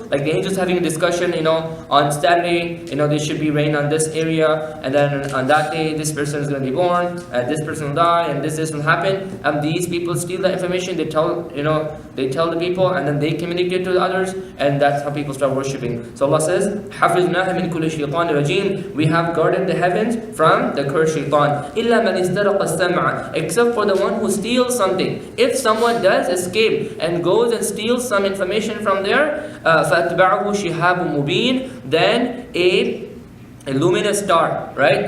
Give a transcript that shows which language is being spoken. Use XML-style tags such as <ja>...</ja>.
<en>Like the angels having a discussion, on Saturday, there should be rain on this area, and then on that day, this person is going to be born, and this person will die, and this will happen. And these people steal the information, they tell the people, and then they communicate to the others, and that's how people start worshipping. So Allah says,</en> <ar>حَفِظْنَاهَا مِنْ كُلِّ شَيْطَانٍ رَجِيمٍ.</ar> <en>We have guarded the heavens from the cursed shaitan.</en> <ar>إِلَّا مَنِ اسْتَرَقَ السَّمْعَ.</ar> <en>Except for the one who steals something. If someone does escape and goes and steals some information from there,</en> <ar>فَأَتْبَعُهُ شِهَابٌ مُبِينٌ.</ar> <en>Then a luminous star, right?</en>